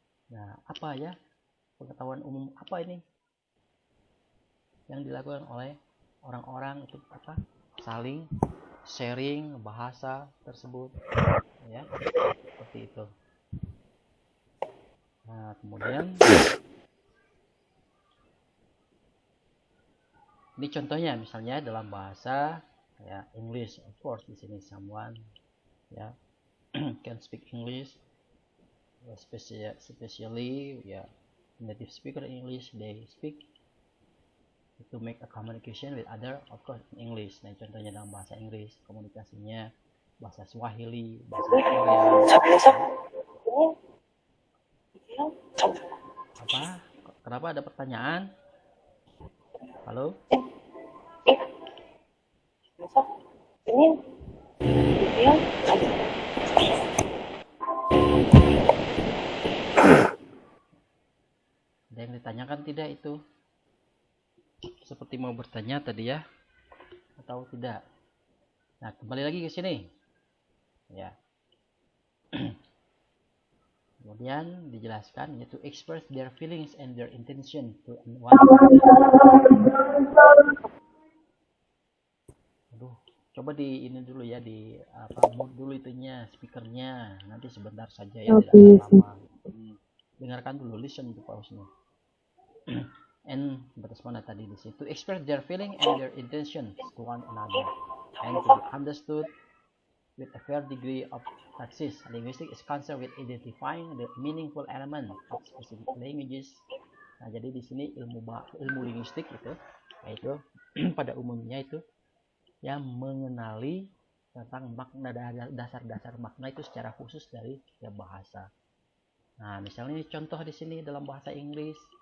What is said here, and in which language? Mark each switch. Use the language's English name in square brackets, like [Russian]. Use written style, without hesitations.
[Indonesian] Nah, apa ya pengetahuan umum apa ini yang dilakukan oleh orang-orang itu saling sharing bahasa tersebut ya, seperti itu. Nah, kemudian ini contohnya misalnya dalam bahasa ya English, of course di sini someone ya [English] can speak English especially [Indonesian] ya [English] native speaker English, they speak to make a communication with other, of course in English. [Indonesian] Nah contohnya dalam bahasa Inggris, komunikasinya bahasa Swahili, bahasa Korea. Apa? Kenapa ada pertanyaan? Halo? Ada yang ditanyakan tidak itu? Seperti mau bertanya tadi ya, atau tidak? Nah kembali lagi ke sini, ya. Kemudian dijelaskan yaitu [English] express their feelings and their intention to one. [Indonesian] Aduh, coba di ini dulu ya, di apa mute dulu itunya, speakernya. Nanti sebentar saja ya, tidak lama. Dengarkan dulu, [English] listen to pause-nya. And [Indonesian] batas mana tadi di situ? [English] To express their feeling and their intentions to one another and to be understood with a fair degree of praxis. Linguistic is concerned with identifying the meaningful element of specific languages. [Indonesian] Nah, jadi di sini ilmu linguistik itu, yaitu pada umumnya itu yang mengenali tentang makna, dasar-dasar makna itu secara khusus dari ya bahasa. Nah, misalnya ini contoh di sini dalam bahasa Inggris.